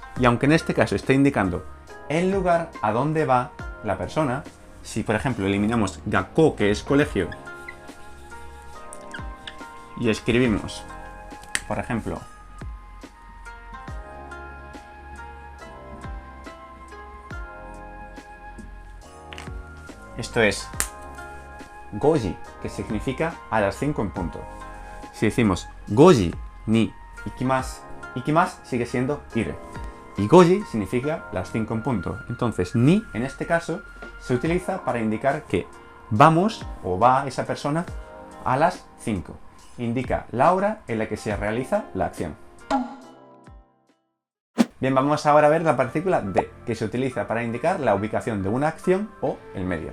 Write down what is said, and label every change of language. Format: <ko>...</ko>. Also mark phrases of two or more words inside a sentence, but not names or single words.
<es>Y aunque en este caso esté indicando el lugar a donde va la persona, si por ejemplo eliminamos gakko, que es colegio, y escribimos, por ejemplo, esto es goji, que significa a las 5 en punto. Si decimos</es> <ja>五時に行きます,</ja> <es>ikimasu sigue siendo ir. Y goji significa las 5 en punto. Entonces, ni en este caso se utiliza para indicar que vamos o va esa persona a las 5. Indica la hora en la que se realiza la acción. Bien, vamos ahora a ver la partícula de, que se utiliza para indicar la ubicación de una acción o el medio.</es>